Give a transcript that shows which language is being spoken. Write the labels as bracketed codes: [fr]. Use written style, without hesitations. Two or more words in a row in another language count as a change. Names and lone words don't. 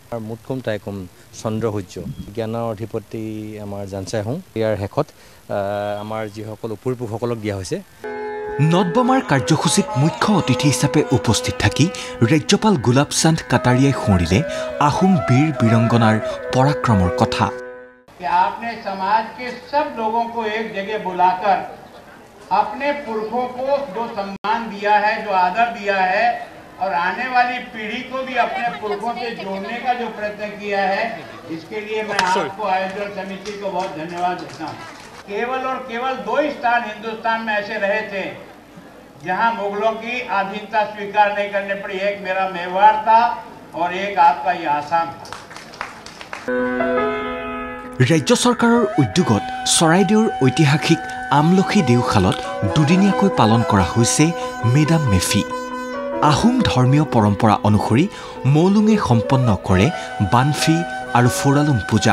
[as] আৰু মুটকুম টাইকুম চন্দ্ৰ সূৰ্য জ্ঞানৰ অধিপতি আমাৰ জানচাই হোঁ। ইয়াৰ শেষত আমাৰ যিসকল উপৰিপুৰুষসকলক দিয়া হৈছে। নটবমাৰ কাৰ্যসূচীত মুখ্য অতিথি হিচাপে উপস্থিত থাকি ৰাজ্যপাল গোলাপ চান্দ কাটাৰিয়াই সোঁৱৰিলে আহোম বীৰ বীৰংগনাৰ পৰাক্ৰমৰ কথা। [hi] आपने समाज के सब लोगों को एक जगह बुलाकर अपने पुरखों को जो सम्मान दिया है, जो आदर दिया है, और आने वाली पीढ़ी को भी अपने पुरखों से जोड़ने का जो प्रयत्न किया है, इसके लिए मैं आपको आयोजन समिति को बहुत धन्यवाद देता हूँ। केवल और केवल 2 ही स्थान हिंदुस्तान में ऐसे रहे थे जहां मुगलों की अधीनता स्वीकार नहीं करने पड़ी। एक मेरा मेवाड़ था और एक आपका ये आसाम था। [as] ৰাজ্য চৰকাৰৰ উদ্যোগত চৰাইদেউৰ ঐতিহাসিক আমলখি দেওশালত দুদিনীয়াকৈ পালন কৰা হৈছে মেডাম মেফি। আহোম ধৰ্মীয় পৰম্পৰা অনুসৰি মৌলুঙে সম্পন্ন কৰে বানফি আৰু ফুৰালুং পূজা।